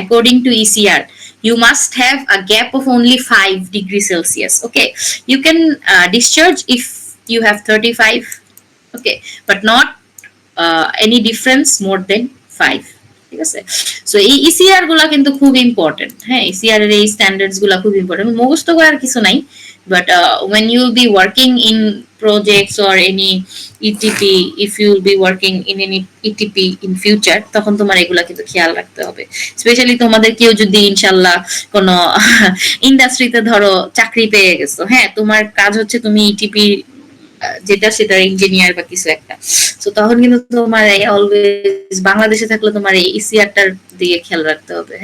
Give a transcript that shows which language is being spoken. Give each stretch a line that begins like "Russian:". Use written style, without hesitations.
English: According to ECR, you must have a gap of only 5°C. Okay, you can discharge if you have 35, okay, but not any difference more than 5,
Bangla: ঠিক আছে। So এই ECR গুলা কিন্তু খুব important. হ্যাঁ, ECR এর এই standards গুলা খুব ইম্পর্টেন্ট, মুখস্থ করার কিছু নাই,
English: but when you will be working in projects or any ETP, if you will be working in any ETP in future,
Bangla: তখন তোমার এগুলা কিন্তু খেয়াল রাখতে হবে। স্পেশালি তোমাদের কেউ যদি ইনশাল্লাহ কোনো ইন্ডাস্ট্রিতে ধরো চাকরি পেয়ে গেছো, হ্যাঁ, তোমার কাজ হচ্ছে তুমি ইটিপি যেটা সেটা ইঞ্জিনিয়ার বা কিছু একটা, তো তখন কিন্তু তোমার অলওয়েজ বাংলাদেশে থাকলে তোমার এই ইসিআরটার দিকে খেয়াল রাখতে হবে।